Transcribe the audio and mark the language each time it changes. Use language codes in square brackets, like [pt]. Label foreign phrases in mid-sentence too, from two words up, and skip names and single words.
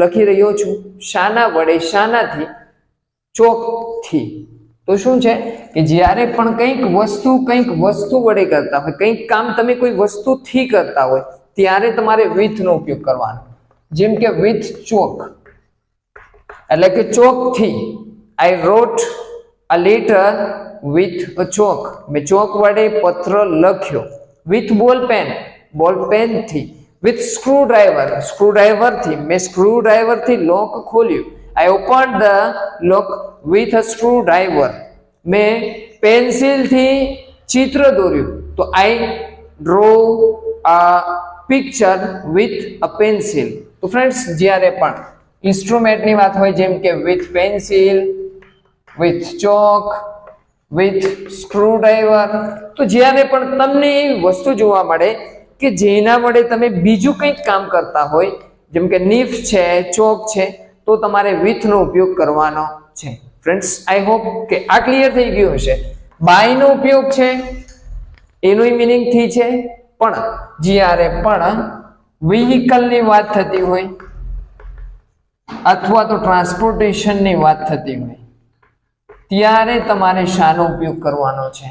[gu] લખી રહ્યો છું. શાના વડે? શાનાથી? ચોકથી. તો શું છે કે જ્યારે પણ કંઈક વસ્તુ વડે કરતા હોય, કંઈક કામ તમે કોઈ વસ્તુથી કરતા હોય, ત્યારે તમારે with નો ઉપયોગ કરવાનો. જેમ કે with ચોક, એટલે કે ચોકથી. [en] I wrote a letter with a chalk. [gu] મેં ચોક વડે પત્ર લખ્યો. [en] with ballpen, બોલપેનથી. with screwdriver [gu] થી. મેં સ્ક્રૂડ્રાઈવરથી લોક ખોલ્યું. [en] I opened the lock with a screwdriver. [gu] મેં પેન્સિલથી ચિત્ર દોર્યું. [en] તો I draw a picture with a pencil. [gu] તો ફ્રેન્ડ્સ, જ્યારે પણ ઇન્સ્ટ્રુમેન્ટની વાત હોય, જેમ કે [en] with pencil, with chalk, with screwdriver, [gu] તો જ્યારે પણ તમને એવી વસ્તુ જોવા મળે કે જેના વડે તમે બીજું કંઈક કામ કરતા હોય, જેમ કે નીફ છે, ચોક છે, તો તમારે with નો ઉપયોગ કરવાનો છે. ફ્રેન્ડ્સ, [en] I hope [gu] કે આ ક્લિયર થઈ ગયું હશે. બાય નો ઉપયોગ છે, એનું મિનિંગ થી છે, પણ જ્યારે પણ વ્હીકલની વાત થતી હોય અથવા તો ટ્રાન્સપોર્ટેશનની વાત થતી હોય, ત્યારે તમારે શાનો ઉપયોગ કરવાનો છે?